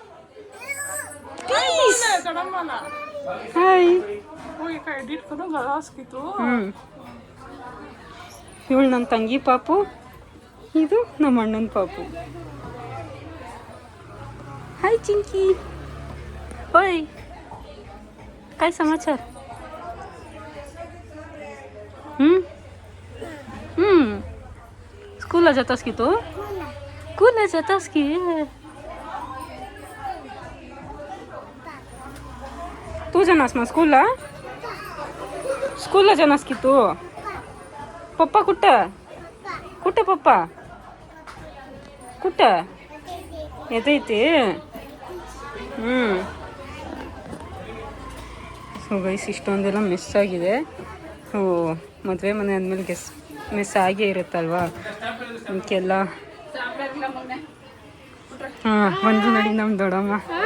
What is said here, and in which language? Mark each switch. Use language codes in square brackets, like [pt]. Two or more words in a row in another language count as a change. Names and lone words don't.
[kn] ಹಾಯ್. ಇವಳು ನನ್ನ ತಂಗಿ ಪಾಪು, ಇದು ನಮ್ಮ ಅಣ್ಣನ ಪಾಪು. ಹಾಯ್ ಚಿಂಕಿ. ಓಯ್ [mr] काय समाचार? स्कूलला जातास की तू? स्कूलला जातास की? तू जाणास ना स्कूलला? स्कूलला जाणास की तू? पप्पा कुठं? कुठं पप्पा? कुठं येते? [kn] ಸೊ ಗೈಸ್, ಇಷ್ಟೊಂದೆಲ್ಲ ಮಿಸ್ ಆಗಿದೆ. ಸೊ ಮದುವೆ ಮನೆ ಆದಮೇಲೆ ಮಿಸ್ ಆಗೇ ಇರುತ್ತಲ್ವಾ ಅದಕ್ಕೆಲ್ಲ. ಹಾಂ ಬಂದು ನೋಡಿ ನಮ್ಮ ದೊಡ್ಡಮ್ಮ.